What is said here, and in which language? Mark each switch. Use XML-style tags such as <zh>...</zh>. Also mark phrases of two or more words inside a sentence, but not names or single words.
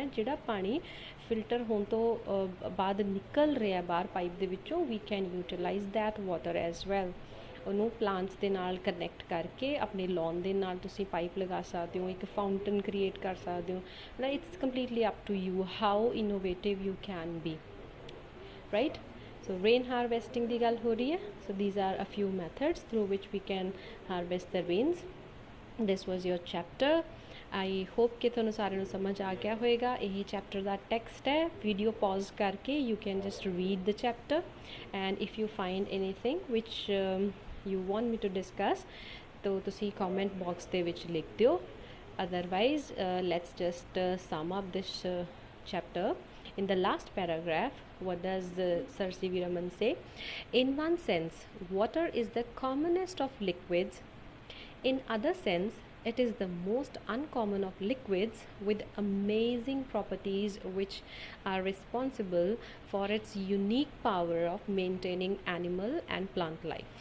<pa>ਜਿਹੜਾ ਪਾਣੀ ਫਿਲਟਰ ਹੋਣ ਤੋਂ ਬਾਅਦ ਨਿਕਲ ਰਿਹਾ ਬਾਹਰ ਪਾਈਪ ਦੇ ਵਿੱਚੋਂ,</pa> <en>we can utilize that water as well.</en> <pa>ਉਹਨੂੰ ਪਲਾਂਟਸ ਦੇ ਨਾਲ ਕਨੈਕਟ ਕਰਕੇ ਆਪਣੇ ਲੌਨ ਦੇ ਨਾਲ ਤੁਸੀਂ ਪਾਈਪ ਲਗਾ ਸਕਦੇ ਹੋ, ਇੱਕ</pa> <en>fountain create</en> <pa>ਕਰ ਸਕਦੇ ਹੋ।</pa> <en>ਨਾ it's completely up to you how innovative you can be, right. So rain harvesting</en> <pa>ਦੀ ਗੱਲ ਹੋ ਰਹੀ ਹੈ।</pa> <en>So these are a few methods through which we can harvest the rains. This was your chapter. I hope</en> <pa>ਕਿ ਤੁਹਾਨੂੰ ਸਾਰਿਆਂ ਨੂੰ ਸਮਝ ਆ ਗਿਆ ਹੋਏਗਾ। ਇਹ ਚੈਪਟਰ ਦਾ ਟੈਕਸਟ ਹੈ। ਵੀਡੀਓ ਪੌਜ਼ ਕਰਕੇ</pa> <en>you can just read the chapter, and if you find anything which you want me to discuss</en> <pa>ਤਾਂ ਤੁਸੀਂ comment box ਦੇ ਵਿੱਚ ਲਿਖ ਦਿਓ।</pa> <en>Otherwise let's just sum up this chapter. In the last paragraph, what does Sir C.V. Raman say? In one sense, water is the commonest of liquids. In other sense, it is the most uncommon of liquids with amazing properties which are responsible for its unique power of maintaining animal and plant life.</en>